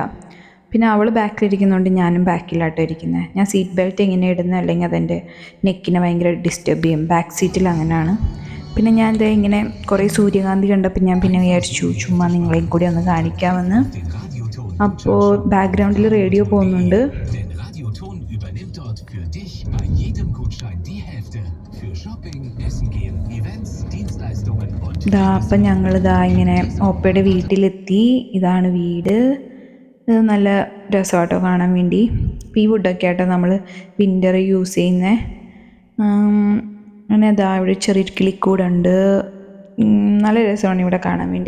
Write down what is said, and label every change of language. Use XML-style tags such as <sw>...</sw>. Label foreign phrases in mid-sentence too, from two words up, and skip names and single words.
<ml>പിന്നെ അവൾ ബാക്കിലിരിക്കുന്നതുകൊണ്ട് ഞാനും ബാക്കിലാട്ടോ ഇരിക്കുന്നത്. ഞാൻ</ml> <en>seat belt</en> <ml>എങ്ങനെ ഇടുന്നത്, അല്ലെങ്കിൽ അതെൻ്റെ നെക്കിനെ ഭയങ്കര ഡിസ്റ്റർബ് ചെയ്യും.</ml> <en>back seat-il</en> <ml>അങ്ങനെയാണ്. പിന്നെ ഞാൻ ദേ ഇങ്ങനെ കുറേ സൂര്യകാന്തി കണ്ടപ്പോൾ ഞാൻ പിന്നെ വിചാരിച്ചു ചുമ്മാ നിങ്ങളെയും കൂടി ഒന്ന് കാണിക്കാമെന്ന്. അപ്പോൾ ബാക്ക്ഗ്രൗണ്ടിൽ റേഡിയോ പോകുന്നുണ്ട്.</ml> <de>Denn Radioton übernimmt dort für dich bei jedem Gutschein die Hälfte. Für Shopping, Essen gehen, Events, Dienstleistungen und</de> <ml>അപ്പം ഞങ്ങളിതാ ഇങ്ങനെ ഓപ്പയുടെ വീട്ടിലെത്തി. ഇതാണ് വീട്. ഇത് നല്ല രസമാട്ടോ കാണാൻ വേണ്ടി. ഈ വുഡൊക്കെ ആട്ടോ നമ്മൾ</ml> <en>winter use</en> <ml>ചെയ്യുന്നത്. അങ്ങനെ അതാ ഇവിടെ ചെറിയൊരു കിളിക്കൂടുണ്ട്. നല്ല രസമാണ് ഇവിടെ കാണാൻ വേണ്ടി.</ml>